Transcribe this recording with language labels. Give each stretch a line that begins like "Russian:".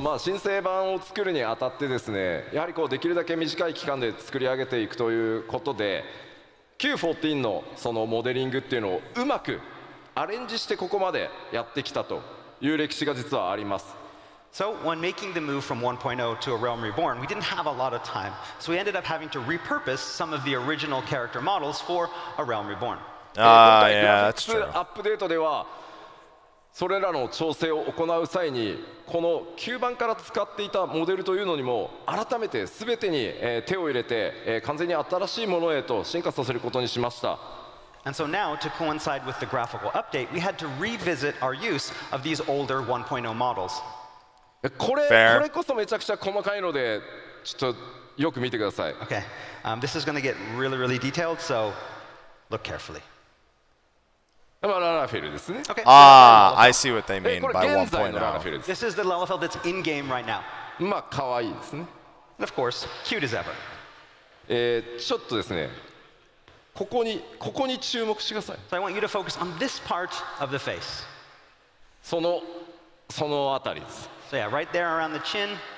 Japanese: まあ新生版を作るにあたってですね、やはりこうできるだけ短い期間で作り上げていくということで、Q14 のそのモデリングっていうのをうまくアレンジしてここまでやってきたという歴史が実はあります。
English: So when making the move from 1.0 to A Realm Reborn, we didn't have a lot of time. So we ended up having to repurpose some of the original character models for A Realm Reborn. Yeah, that's
Japanese: グラフィックスアップデートではそれらの調整を行う際にこの9番から使っていたモデルというのにも改めて全てに手を入れて完全に新しいものへと進化させることにしました。
English: And so now, to coincide with the graphical update, we had to revisit our use of these older 1.0 models.
Japanese: これこそめちゃくちゃ細かいのでちょっとよく見てください。
English: Okay, this is going to get really, really detailed, so look carefully.
Japanese: まあララフェルですね。
English: Okay. I see what they mean
Japanese: これ
English: by
Japanese: 現在のララフェ
English: 1.0.
Japanese: ルです
English: This is the Lalafell that's in game right now.
Japanese: まあ可愛いですね。
English: And of course, cute as ever.
Japanese: ちょっとですねここに注目してください。
English: So I want you to focus on this part of the face.
Japanese: そのあたりです。
English: So yeah, right there around the chin.